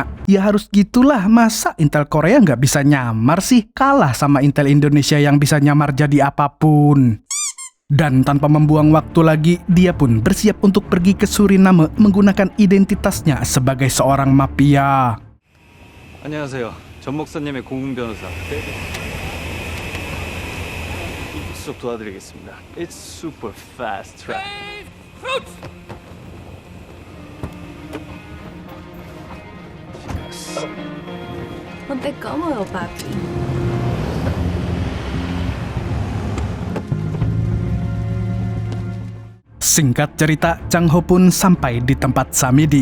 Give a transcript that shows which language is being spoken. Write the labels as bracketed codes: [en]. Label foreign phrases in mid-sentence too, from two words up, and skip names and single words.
[id] Ya harus gitulah, masa intel Korea nggak bisa nyamar sih? Kalah sama intel Indonesia yang bisa nyamar jadi apapun. Dan tanpa membuang waktu lagi, dia pun bersiap untuk pergi ke Suriname menggunakan identitasnya sebagai seorang mafia. [ko] 안녕하세요. 전 목사님의 고문 변호사. 수업 도와드리겠습니다. [en] It's super fast track. [id] Sampai kamu ya, papi. Singkat cerita, Chang Ho pun sampai di tempat Samidi.